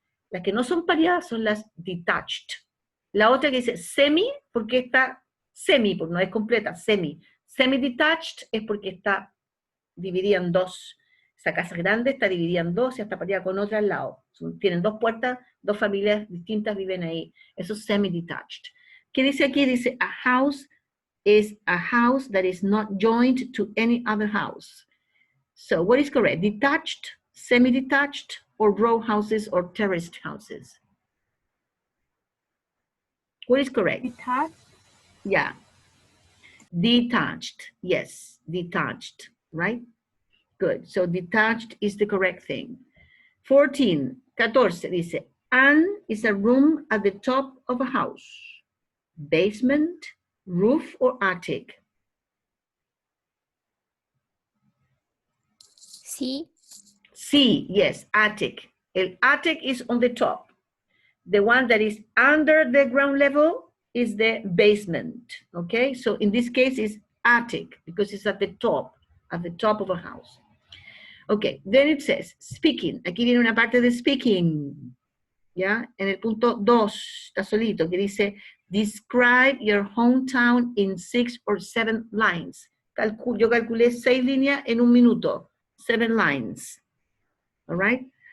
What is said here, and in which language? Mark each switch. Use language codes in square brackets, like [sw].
[es] Las que no son pareadas son las detached. La otra que dice semi, porque está semi, porque no es completa, semi. Semi-detached es porque está dividida en dos. Esa casa grande está dividida en dos y está pareada con otra al lado. Tienen dos puertas, dos familias distintas viven ahí. Eso es semi-detached. ¿Qué dice aquí? [en] Dice, a house is a house that is not joined to any other house. So what is correct? Detached, semi-detached, or row houses or terraced houses? What is correct? Detached. Yeah. Detached. Yes, detached, right? Good. So detached is the correct thing. 14, dice, an is a room at the top of a house, basement, roof, or attic. [es] Sí. [en] C, yes, attic. El attic is on the top. The one that is under the ground level is the basement, okay? So in this case, it's attic because it's at the top of a house. Okay, then it says, speaking. [es] Aquí viene una parte de speaking, ¿ya? En el punto 2, está solito, que dice, [en] describe your hometown in 6 or 7 lines. [es] Yo calculé 6 líneas en un minuto, [en] 7 lines, all right?